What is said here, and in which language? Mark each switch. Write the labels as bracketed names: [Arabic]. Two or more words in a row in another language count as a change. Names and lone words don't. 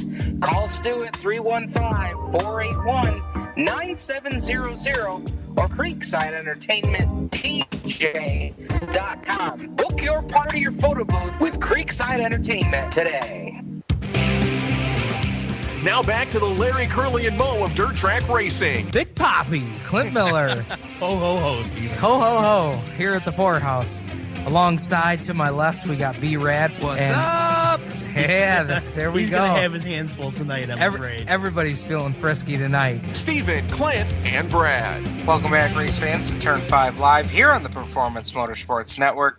[English] Call Stu at 315-481-9700 or CreeksideEntertainmentTJ.com. Book your part of your photo booth with Creekside Entertainment today. Now back to the Larry, Curly, and Moe of Dirt Track Racing. Big Poppy, Clint Miller. Ho, ho, ho, Steven. Ho, ho, ho, here at the Poorhouse. Alongside to my left, we got B-Rad. What's up? Yeah, there we He's go. He's going to have his hands full tonight, I'm afraid. Everybody's feeling frisky tonight. Steven, Clint, and Brad. Welcome back, race fans, to Turn 5 Live here on the Performance Motorsports Network.